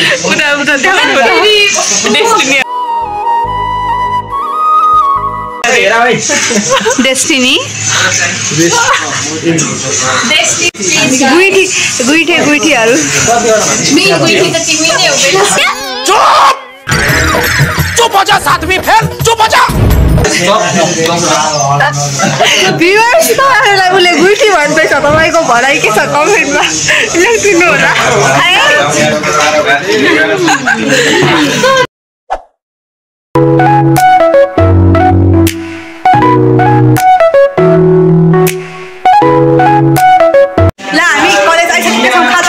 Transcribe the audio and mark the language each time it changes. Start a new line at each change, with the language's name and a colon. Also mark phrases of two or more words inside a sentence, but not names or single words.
Nepali: उता देखाउनु डेस्टिनी हेरा भाइ। डेस्टिनी गुइठीहरू मेन गुइठी त तिमी नै हो बेला।
Hindi: चुप हो जा साथी, फिर चुप हो जा।
Nepali: भ्युअर्स तपाईँहरूलाई उसले गुइठी भन्दैछ, तपाईँको भनाइ के छ कमेन्टमा लेखिदिनु होला। ल हामी कलेज आइसकेका छौँ।